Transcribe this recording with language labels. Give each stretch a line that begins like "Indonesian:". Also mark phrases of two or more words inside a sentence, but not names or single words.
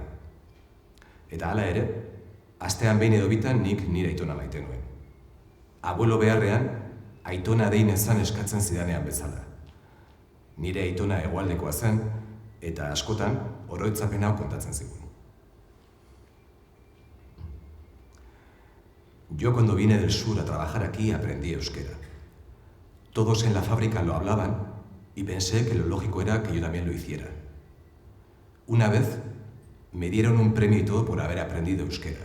Basque: Eta hala ere, astean behin edo bitan nik nire aitona maite nuen. Abuelo beharrean, aitona dein ezan eskatzen zidanean bezala. Nire aitona hegoaldekoa zen, eta askotan oroitzapen hau kontatzen zigun.
Spanish: Yo cuando vine del sur a trabajar aquí aprendí euskera. Todos en la fábrica lo hablaban y pensé que lo lógico era que yo también lo hiciera. Una vez me dieron un premio y todo por haber aprendido euskera.